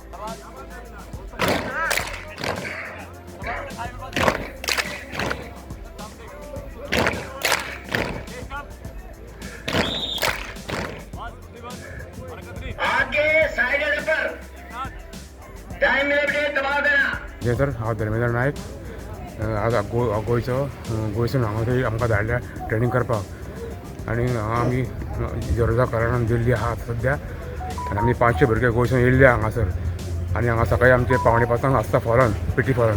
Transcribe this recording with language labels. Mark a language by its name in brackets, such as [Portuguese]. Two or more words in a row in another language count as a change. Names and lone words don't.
[Hindi] आगे साइड पर [English] time limited [Hindi] दबाव देना. [Konkani] जय सर, हांव धर्मेंद्र नायक. आज गोंयसून हांगा थंय आमकां धाडल्या ट्रेनिंग करपाक आनी हांगा आमी गरजा कारणान दिल्ली आहा सद्या आनी आमी 500 भुरगे गोंयसून येयल्ले हांगासर. आनी हांगा सकाळीं आमचे 5:45 आसता फॉरन, पीटी फॉरन.